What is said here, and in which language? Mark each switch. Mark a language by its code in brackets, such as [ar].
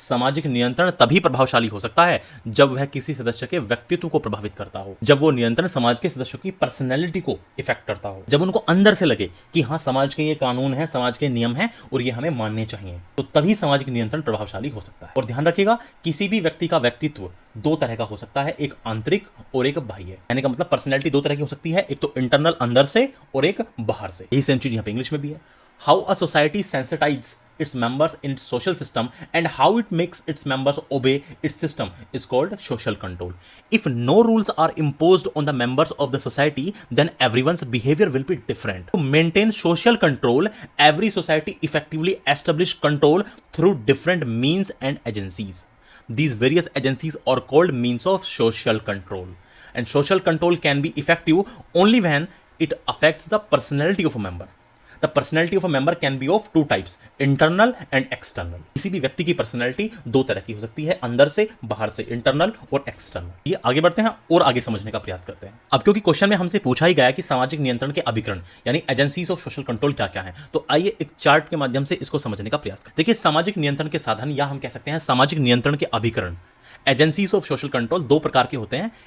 [hi] सामाजिक नियंत्रण तभी प्रभावशाली हो सकता है जब वह किसी सदस्य के व्यक्तित्व को प्रभावित करता हो, जब वो नियंत्रण समाज के सदस्यों की पर्सनैलिटी को इफेक्ट करता हो, जब उनको अंदर से लगे कि हाँ, समाज के ये कानून है, समाज के नियम है और ये हमें मानने चाहिए। तो तभी सामाजिक नियंत्रण प्रभावशाली हो सकता है। और ध्यान रखिएगा, किसी भी व्यक्ति का व्यक्तित्व 2 तरह का हो सकता है, एक आंतरिक और एक बाह्य। यानी का मतलब पर्सनैलिटी 2 तरह की हो सकती है, एक तो इंटरनल अंदर से और एक बाहर से। यही सेम चीज यहाँ पे इंग्लिश में भी है। [en] How a society sensitize its members in its social system and how it makes its members obey its system is called social control. If no rules are imposed on the members of the society, then everyone's behavior will be different. To maintain social control, every society effectively establish control through different means and agencies. These various agencies are called means of social control. And social control can be effective only when it affects the personality of a member. The personality of a member can be of 2 types, internal and external. [hi] किसी भी व्यक्ति की personality 2 तरह की हो सकती है, अंदर से, बाहर से, इंटरनल और एक्सटर्नल। ये आगे बढ़ते हैं और आगे समझने का प्रयास करते हैं। अब क्योंकि क्वेश्चन में हमसे पूछा ही गया है कि सामाजिक नियंत्रण के अभिकरण यानी [en] agencies of social control [hi] क्या क्या है, तो आइए एक चार्ट के माध्यम से इसको समझने का प्रयास करें। देखिए, सामाजिक नियंत्रण के साधन या हम कह सकते हैं सामाजिक नियंत्रण के अभिकरण, [en] agencies of social control [hi] 2 प्रकार के होते हैं।